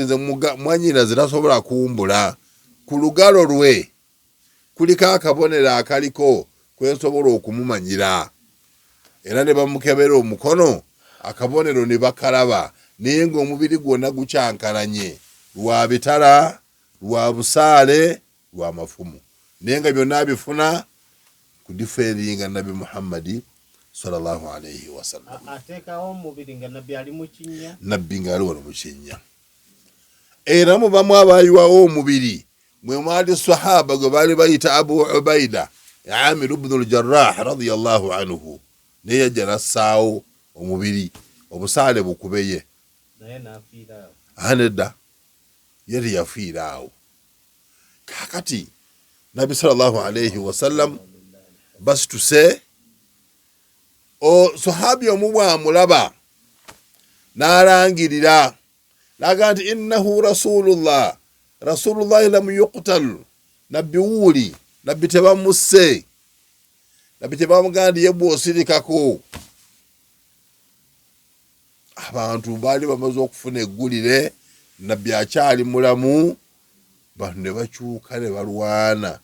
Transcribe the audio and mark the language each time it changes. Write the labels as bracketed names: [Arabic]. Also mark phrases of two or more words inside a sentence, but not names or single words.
[Ganda] nze mwannyina zitasobola kumbula, ku lugalo lwe kuliko akabonero akaliko kwensobola okumumanyira, era ne bamukebera omukono, akabonero ne bakalaba, naye ng'omubiri gwonna gukyankalanye, lwa bitala, lwa busaale, lwa mafumu, naye nga byonna bifuna kudiferinga Nabi Muhammadi [Arabic] صلى الله عليه وسلم. [Ganda] Ateekawo omubiri nga Nabbi ali mu kinnya, Nabbi nga ali wano mu kinnya. Era mu bamu abaayiwawo omubiri mwe mwali sahaba gwe baali bayita Abu Ubaida Amir ibn al-Jarrah [Arabic] رضي الله عنه, [Ganda] naye yajja nassaawo omubiri obusaale bukubeye nedda ye teyafiira awo. Kakati Nabbi [Arabic] صلى الله عليه وسلم [Ganda] basituse sahabi omu bwamulaba n'alangirira n'agamba nti [Arabic] إنه رسول الله لم يقتل, [Ganda] nabbi wuuli, nabbi tebamusse, nabbi tebamugamba nti ye bw'osirikako. Abantu baali bamaze okufuna eggulire nabbi akyali mulamu, bantu ne bakyuka ne balwana.